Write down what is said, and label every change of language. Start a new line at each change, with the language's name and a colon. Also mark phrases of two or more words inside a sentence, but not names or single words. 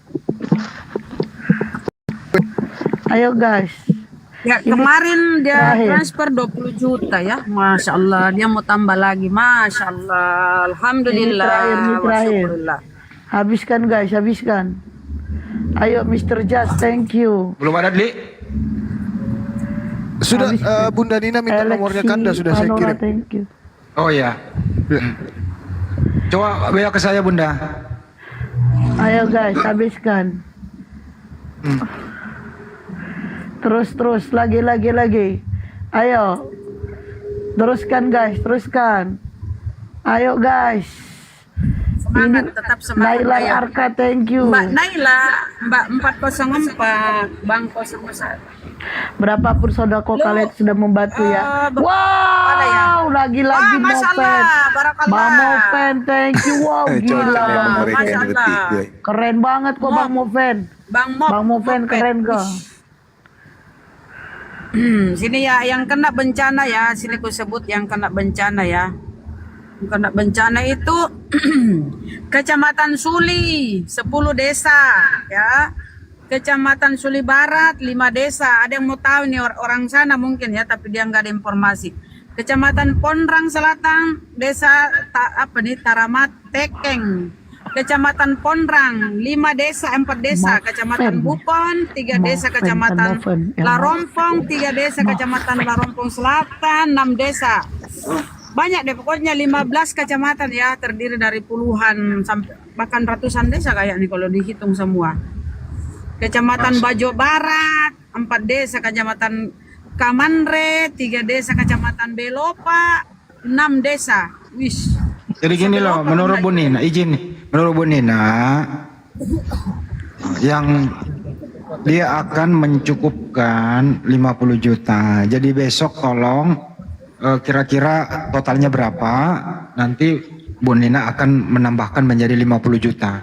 Indonesian: Ayo guys. Ya kemarin dia transfer 20 juta ya.
Arabic: ما شاء الله,
Indonesian: dia mau tambah lagi.
Arabic: ما شاء الله، الحمد لله.
Indonesian: Ini terakhir. Habiskan guys, habiskan.
English: Ayo Mr. Just, thank you.
Indonesian: Belum ada Dli? Sudah Bunda Nina minta nomornya Kanda sudah saya kirim.
English: Thank you.
Indonesian: Oh iya. Coba WA ke saya Bunda. Ayo guys, habiskan. Terus lagi. Ayo. Teruskan guys, teruskan. Ayo guys. Semangat, tetap semangat. Naila Ayo. Arka,
English: thank you.
Indonesian: Mbak Naila, Mbak 404, Bang 01. Berapapun sodako kalian sudah membantu ya. Wow, lagi-lagi
Arabic: Wah, ما شاء الله, Mopen. barakallah.
Indonesian: Bang Mopen,
English: thank you.
Indonesian: Wow, gila.
Arabic: ما شاء الله.
Indonesian: Keren banget kok Bang Mopen. Bang Mopen keren kok. Sini ya, yang kena bencana ya, sini ku sebut yang kena bencana ya. Yang kena bencana itu Kecamatan Suli, 10 desa ya. Kecamatan Suli Barat, 5 desa. Ada yang mau tahu nih orang sana mungkin ya, tapi dia nggak ada informasi. Kecamatan Pondrang Selatan, desa Taramat Tekeng. Kecamatan Pondrang, 5 desa, 4 desa. Kecamatan Bupon, 3 desa. Kecamatan Larompong, 3 desa. Kecamatan Larompong Selatan, 6 desa. Banyak deh, pokoknya 15 kecamatan ya, terdiri dari puluhan sampai bahkan ratusan desa kayak nih kalau dihitung semua. Kecamatan Bajo Barat, 4 desa. Kecamatan Kamanre, 3 desa. Kecamatan Belopa, 6 desa. Wish. Jadi gini loh, menurut Bu Nina, izin nih. Menurut Bu Nina, yang dia akan mencukupkan 50 juta. Jadi besok tolong kira-kira totalnya berapa, nanti Bu Nina akan menambahkan menjadi 50 juta.